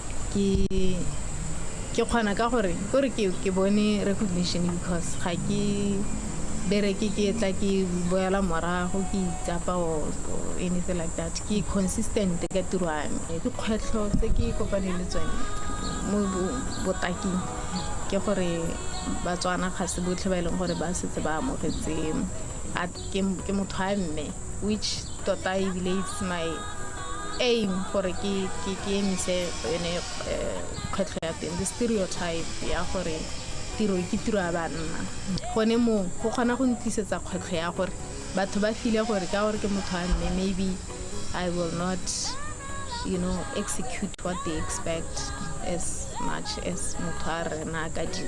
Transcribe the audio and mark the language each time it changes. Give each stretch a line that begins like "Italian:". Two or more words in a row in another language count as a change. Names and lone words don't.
Tswana: ke kgona ka gore ke bone recognition because ga ke bereke ke tla ke boela morago ke itsapa
English: or anything like that
Tswana: ke consistent ka tiro ya me dikgwetlho tse ke kopaneng le tsone mo botaking ke gore batswana ga se botlhe ba e leng gore ba setse ba amogetse ke motho a mme which tota ebile
English: it's my aim
Tswana: gore ke emise yone kgwetlho ya teng
English: the stereotype
Tswana: ya gore tiro ke tiro ya banna gone mo go kgona go ntlisetsa kgwetlho ya gore batho ba file gore ka gore ke motho a mme
English: maybe I will not execute what they expect as much as
Tswana: motho a rena ka dira.